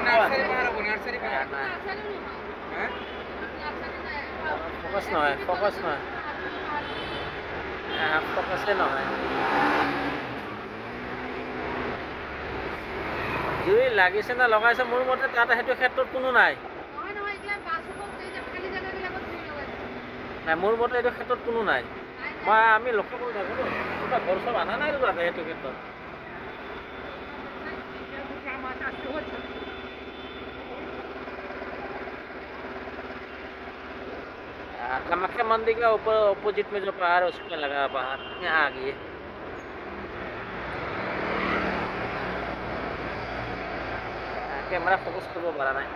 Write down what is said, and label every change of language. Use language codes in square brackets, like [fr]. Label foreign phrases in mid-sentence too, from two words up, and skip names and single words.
[as] ফকাছ নহয় ফকাছে নহয় জুই লাগিছে না লগাইছে মোৰ মতে তাত সেইটো ক্ষেত্ৰত কোনো নাই মোৰ মতে এইটো ক্ষেত্ৰত কোনো নাই মই আমি লক্ষ্য কৰি থাকোঁ কিবা ঘৰ চব আনা নাই তাতে সেইটো ক্ষেত্ৰত [hi] कामाख्या मंदिर के ऊपर अपोजिट में जो पहाड़ है उसमें लगा पहाड़ यहाँ आ गई कैमरा फोकस कर वो बड़ा नहीं